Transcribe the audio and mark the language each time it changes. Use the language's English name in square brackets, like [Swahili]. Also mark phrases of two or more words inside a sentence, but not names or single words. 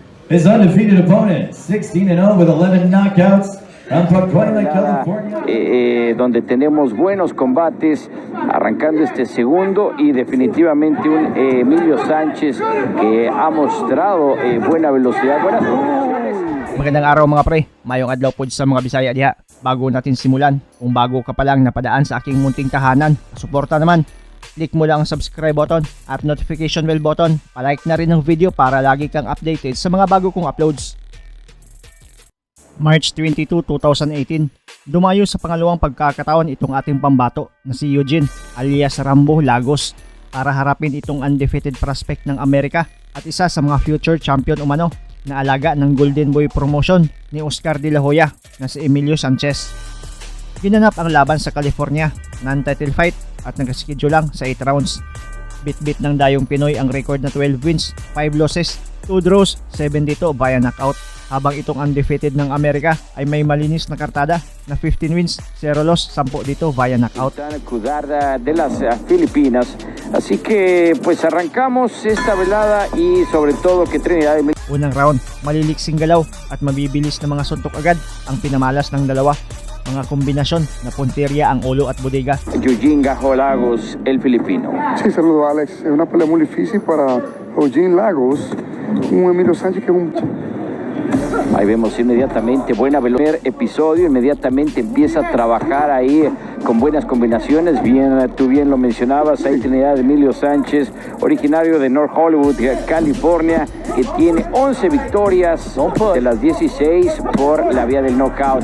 [English] His undefeated opponent, 16-0 with 11 knockouts. From Pacoima, California. [Spanish] Donde tenemos buenos combates arrancando este segundo y definitivamente un Emilio Sanchez que ha mostrado buena velocidad, buenas condiciones. [Filipino] Magandang araw mga pre, [Cebuano] mayong adlaw po sa mga Bisaya diha. [Filipino] Bago natin simulan, kung bago ka pa lang napadaan sa aking munting tahanan, suporta naman. Click mo lang ang [English] subscribe button [Filipino] at [English] notification bell button. [Filipino] Palike na rin ng video para lagi kang updated sa mga bago kong uploads. March 22, 2018, dumayo sa pangalawang pagkakataon itong ating pambato na si Eugene alias Rambo Lagos para harapin itong [English] undefeated prospect [Filipino] ng Amerika at isa sa mga [English] future champion [Filipino] umano na alaga ng Golden Boy promotion ni Oscar De La Hoya na si Emilio Sanchez. Ginanap ang laban sa California, [English] non-title fight [Filipino] at nag-schedule lang sa 8 rounds. Bit-bit ng dayong Pinoy ang record na [English] 12 wins, 5 losses, 2 draws, [Filipino] 7 dito [English] via knockout. [Filipino] Habang itong undefeated ng Amerika ay may malinis na kartada na [English] 15 wins, 0 loss, [Filipino] 10 dito [English] via knockout. [Spanish] De las Filipinas. Así que pues arrancamos esta velada y sobre todo que Trinidad y [Filipino] Unang round, maliliksing galaw at mabibilis na mga suntok agad ang pinamalas ng dalawa. Mga kombinasyon na punteria ang ulo at bodega. [Spanish] Eugene Gajo Lagos, el filipino. Sí, saludo Alex. Es una pelea muy difícil para Eugene Lagos, un Emilio Sánchez que es un... Ahí vemos inmediatamente buena velocidad. Episodio, inmediatamente empieza a trabajar ahí con buenas combinaciones. Bien, tú bien lo mencionabas, ahí Trinidad Emilio Sánchez, originario de North Hollywood, California, que tiene 11 victorias de las 16 por la vía del knockout.